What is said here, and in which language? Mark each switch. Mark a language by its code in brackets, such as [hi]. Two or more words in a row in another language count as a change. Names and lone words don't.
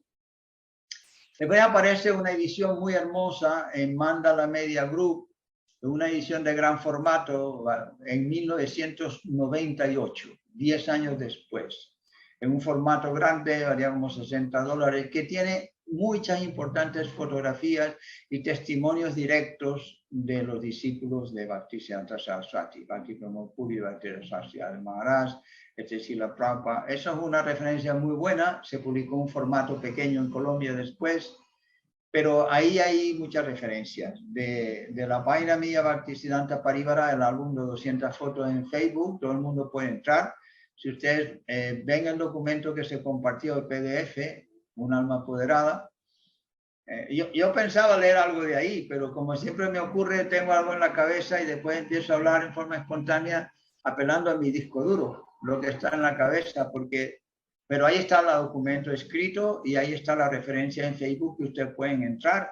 [es] Después aparece una edición muy hermosa en Mandala Media Group, una edición de gran formato en 1998, 10 años después, en un formato grande, valía como $60, que tiene muchas importantes fotografías y testimonios directos de los discípulos de Bhaktisiddhanta Saraswati, Bhakti Pramod Puri, Bhaktisiddhanta Maharaj, Srila Prabhupada. Eso es una referencia muy buena, se publicó en un formato pequeño en Colombia después, pero ahí hay muchas referencias. De la página mía Bhaktisiddhanta Parivara, el álbum de 200 fotos en Facebook, todo el mundo puede entrar. Si ustedes ven el documento que se compartió, el PDF, Un alma apoderada, yo pensaba leer algo de ahí, pero como siempre me ocurre, tengo algo en la cabeza y después empiezo a hablar en forma espontánea, apelando a mi disco duro, lo que está en la cabeza, pero ahí está el documento escrito y ahí está la referencia en Facebook que ustedes pueden entrar.